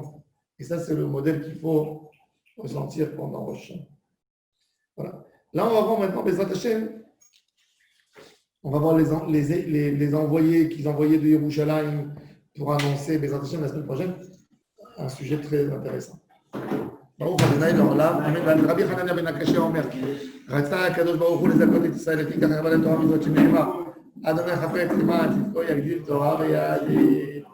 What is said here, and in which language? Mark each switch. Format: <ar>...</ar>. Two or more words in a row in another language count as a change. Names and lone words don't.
<fr>Et ça, c'est le modèle qu'il faut ressentir pendant Rosh Hashanah. Voilà. Là, on va voir maintenant</fr> <he>בעזרת השם.</he> <fr>On va voir les envoyés qu'ils envoyaient de Yerushalayim pour annoncer</fr> <he>בעזרת השם</he> <fr>la semaine prochaine. Un sujet très intéressant.</fr> <he>ברוך ה' לעולם, אמן. רבי חנניה בן הקשה אומר, רצה הקדוש ברוך הוא לזכות את ישראל, לפיכך הרבה לתורה מזאת שנאמר, אדוני חפץ למען צדקו יגדיל תורה ויעדיל.</he>